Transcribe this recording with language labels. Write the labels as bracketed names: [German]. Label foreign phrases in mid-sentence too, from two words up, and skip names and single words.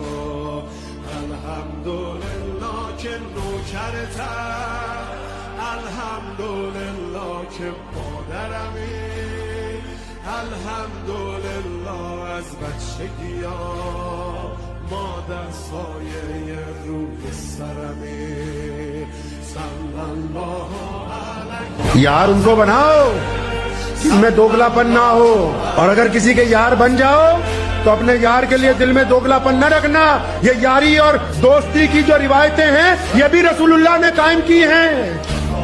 [Persian] الحمدلله که نوکرتم، الحمدلله که مادرمی، الحمدلله از بچگی ها مادر سایه روی سرمی. [Arabic] صلی الله علیه. [Urdu] یار ان کو بناؤ جن میں دوغلاپن نہ ہو، اور اگر کسی کے یار بن جاؤ تو اپنے یار کے لیے دل میں دوغلاپن نہ رکھنا. یہ یاری اور دوستی کی جو روایتیں ہیں یہ بھی رسول اللہ نے قائم کی ہیں.